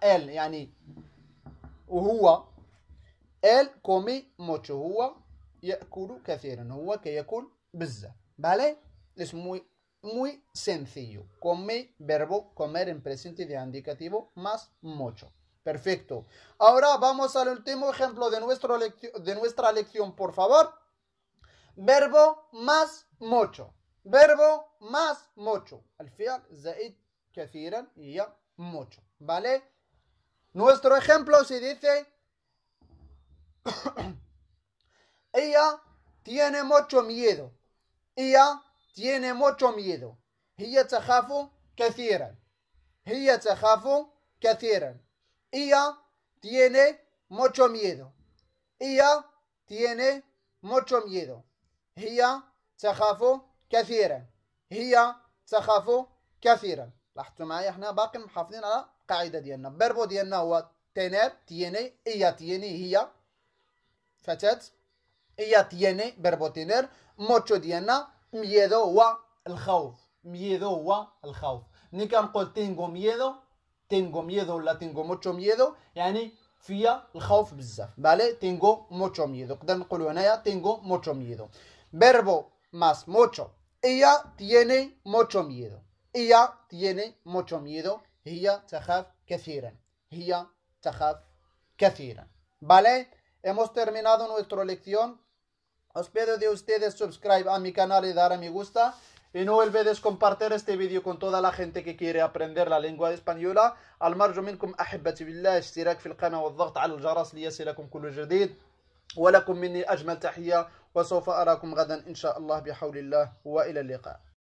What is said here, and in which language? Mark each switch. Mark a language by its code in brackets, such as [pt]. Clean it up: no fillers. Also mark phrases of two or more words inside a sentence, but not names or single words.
[ar] él يعني وهو. [es] él come mucho. [ar] هو يأكل كثيرا. هو كيأكل بزاف. [es] ¿Vale? Es muy sencillo. Come, verbo comer en presente de indicativo más mucho. Perfecto. Ahora vamos al último ejemplo de nuestra lección, por favor. Verbo más mucho. Verbo más mucho. [ar] الفعل زائد كثيرا هي mucho. ¿Vale? [es] Nuestro ejemplo se dice: ella tiene mucho miedo. ella tiene mucho miedo. [ar] هي تخاف كثيرا. هي تخاف كثيرا. ella tiene mucho miedo. ella tiene mucho miedo. هي تخاف كثيرا. هي تخاف كثيرا. لاحظتوا معايا احنا باقي محافظين على القاعده ديالنا. الفيربو ديالنا هو tener. tiene. [es] ella tiene. [ar] هي فتاة. [es] ella tiene verbo tener. mucho ديالنا miedo [ar] هو الخوف. miedo هو الخوف. ملي كنقول [es] tengo miedo [ar] ولا [es] tengo mucho miedo [ar] يعني فيا الخوف بزاف. [es] بالي tengo mucho miedo. [ar] نقدر نقولوا هنايا [es] tengo mucho miedo. verbo más mucho. ella tiene mucho miedo. ella tiene mucho miedo. [ar] هي تخاف كثيرا. هي تخاف كثيرا. [es] Vale, hemos terminado nuestra lección. Os pido de ustedes subscribe a mi canal y dar a me gusta. Y no olvides compartir este vídeo con toda la gente que quiere aprender la lengua española. [ar] المرجو منكم أحبتي بالله اشتراك في القناة والضغط على الجرس ليصلكم كل جديد. ولكم مني أجمل تحية وسوف أراكم غدا إن شاء الله بحول الله وإلى اللقاء.